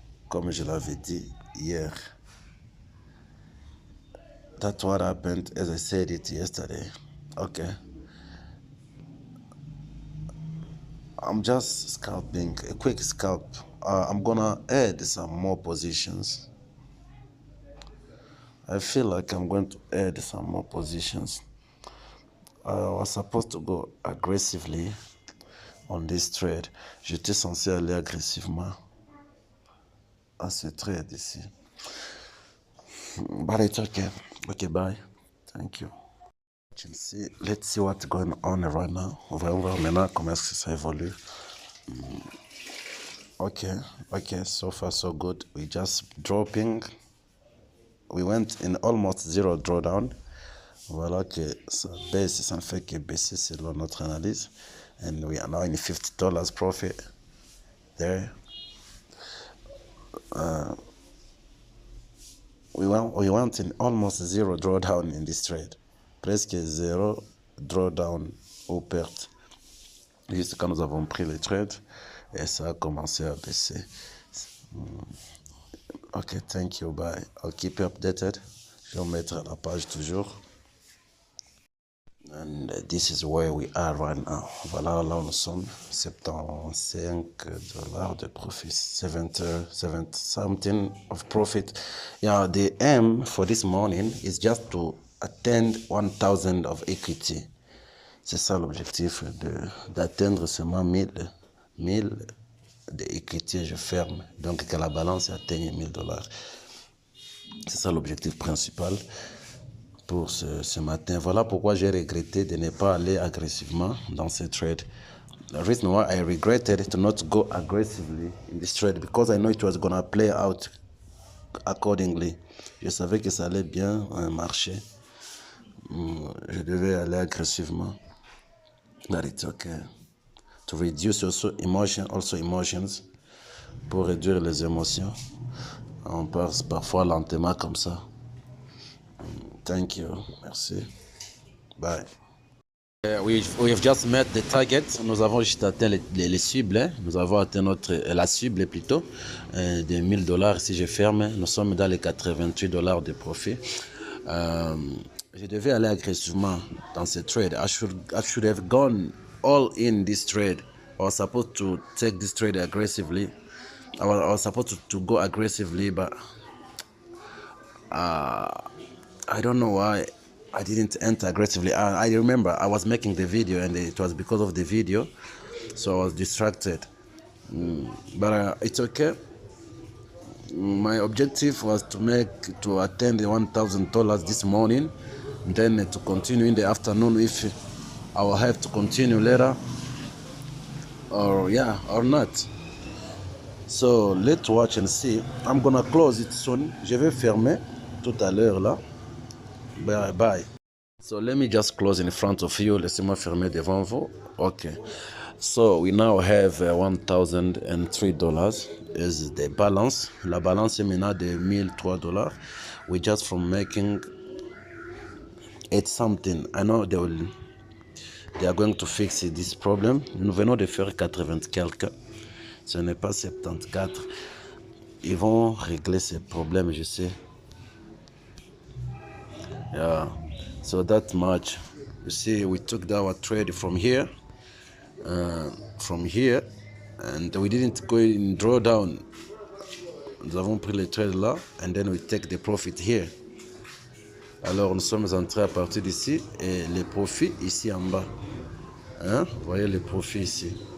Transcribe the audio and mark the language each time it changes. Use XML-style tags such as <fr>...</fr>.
<fr>Comme je l'avais dit hier.</fr> <en>That's what happened as I said it yesterday. Okay. I'm just scalping, a quick scalp. I'm gonna add some more positions. I feel like I'm going to add some more positions. I was supposed to go aggressively on this trade.</en> <fr>J'étais censé aller agressivement à ce trade ici.</fr> <en>But it's okay. Okay, bye. Thank you. Let's see what's going on right now.</en> <fr>On va voir maintenant comment est-ce que ça évolue.</fr> <en>Okay, so far so good. We just dropping. We went in almost zero drawdown.</en> <fr>Voilà que ça baisse, ça ne fait que baisser selon notre analyse.</fr> <en>And we are now in $50 profit there. We went in almost zero drawdown in this trade.</en> <fr>Presque zéro drawdown ou perte. Juste quand nous avons pris le trade et ça a commencé à baisser.</fr> <en>Ok, thank you, bye. I'll keep you updated.</en> <fr>Je vais mettre à la page toujours.</fr> <en>And this is where we are right now.</en> <fr>Voilà, là où nous sommes.</fr> <en>$75</en> <fr>de profit.</fr> <en>70 something of profit. Yeah, the aim for this morning is just to attain 1,000 of equity.</en> <fr>C'est ça l'objectif, d'atteindre seulement 1000 de equity, je ferme. Donc que la balance atteigne $1,000. C'est ça l'objectif principal pour ce matin. Voilà pourquoi j'ai regretté de ne pas aller agressivement dans ce trade.</fr> <en>The reason why I regretted to not go aggressively in this trade because I know it was gonna play out accordingly.</en> <fr>Je savais que ça allait bien marcher. Je devais aller agressivement.</fr> <en>But it's okay. To reduce emotions,</en> <fr>pour réduire les émotions. On passe parfois lentement comme ça.</fr> <en>Thank you.</en> <fr>Merci. Bye.</fr> <en>We have just met the target.</en> <fr>Nous avons juste atteint les cibles. Hein. Nous avons atteint la cible plutôt de $1000. Si je ferme, nous sommes dans les $88 de profit. Je devais aller agressivement dans ce trade.</fr> <en>I should have gone all in this trade. I was supposed to take this trade aggressively. I was supposed to go aggressively, but I don't know why I didn't enter aggressively. I remember I was making the video and it was because of the video, so I was distracted. But it's okay. My objective was to attend the $1,000 this morning, and then to continue in the afternoon if I will have to continue later, or not. So let's watch and see. I'm gonna close it soon.</en> <fr>Je vais fermer tout à l'heure là.</fr> <en>Bye. So let me just close in front of you.</en> <fr>Laissez-moi fermer devant vous.</fr> <en>Okay. So we now have $1,003 is the balance.</en> <fr>La balance est maintenant de $1,003.</fr> <en>We just from making it something. I know they are going to fix this problem.</en> <fr>Nous venons de faire 80 quelques. Ce n'est pas 74. Ils vont régler ces problèmes, je sais.</fr> <en>Yeah. So that much. You see, we took our trade from here, and we didn't go in drawdown.</en> <fr>Nous avons pris le trade là,</fr> <en>and then we take the profit here.</en> <fr>Alors nous sommes entrés à partir d'ici et les profits ici en bas. Hein? Vous voyez les profits ici.</fr>